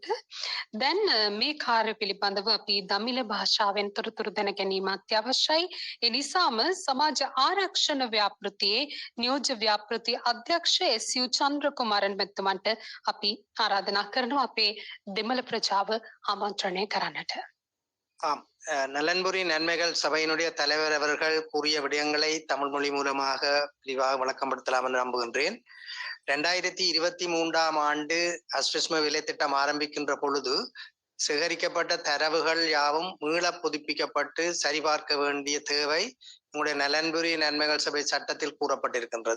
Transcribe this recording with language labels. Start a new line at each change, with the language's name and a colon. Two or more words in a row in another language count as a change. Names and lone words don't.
Sinhala: දැන් මේ කාර්ය පිළිබඳව අපි දමිළ භාෂාවෙන් තොරතුරු දැන ගැනීම අත්‍යවශ්‍යයි. ඒ නිසාම සමාජ ආරක්ෂණ ව්‍යාපෘතියේ නියෝජ්‍ය ව්‍යාපෘති අධ්‍යක්ෂ එස්.යු. චන්ද්‍රකුමාරන් මැතිතුමන්ට අපි ආරාධනා කරනවා අපේ දෙමළ ප්‍රජාව ආමන්ත්‍රණය කරන්නට.
Tamil: ஆம் நலன்புரி நன்மைகள் சபையினுடைய தலைவர் அவர்கள் கூறிய விடயங்களை தமிழ் மொழி மூலமாக விரிவாக விளக்கப்படுத்தலாம் என்று நம்புகின்றேன். 2023 ஆண்டு அஸ்விஸ்ம விலை திட்டம் ஆரம்பிக்கின்ற பொழுது சேகரிக்கப்பட்ட தரவுகள் யாவும் மீள புதுப்பிக்கப்பட்டு சரிபார்க்க வேண்டிய தேவை உங்களுடைய நலன்புரி நன்மைகள் சபை சட்டத்தில் கூறப்பட்டிருக்கின்றது.